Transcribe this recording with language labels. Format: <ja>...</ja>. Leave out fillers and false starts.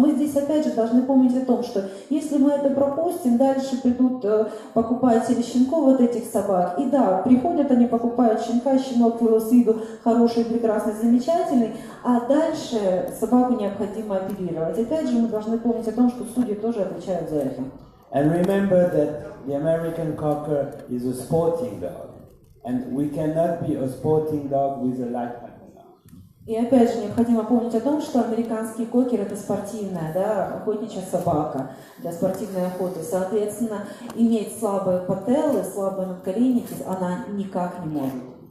<ru>Но мы здесь опять же должны помнить о том, что если мы это пропустим, дальше придут покупатели щенков вот этих собак. И да, приходят они, покупают щенка, щенок с виду хороший, прекрасный, замечательный, а дальше собаку необходимо оперировать. Опять же, мы должны помнить о том, что судьи тоже отвечают за это.</ru> <en>And remember that the American Cocker is a sporting dog, and we cannot be a sporting dog with a light patella.</en> <ru>И опять же, необходимо помнить о том, что американский кокер это спортивная, да, охотничья собака для спортивной охоты. Соответственно, иметь слабые пателлы, слабые надколенники она никак не может.</ru>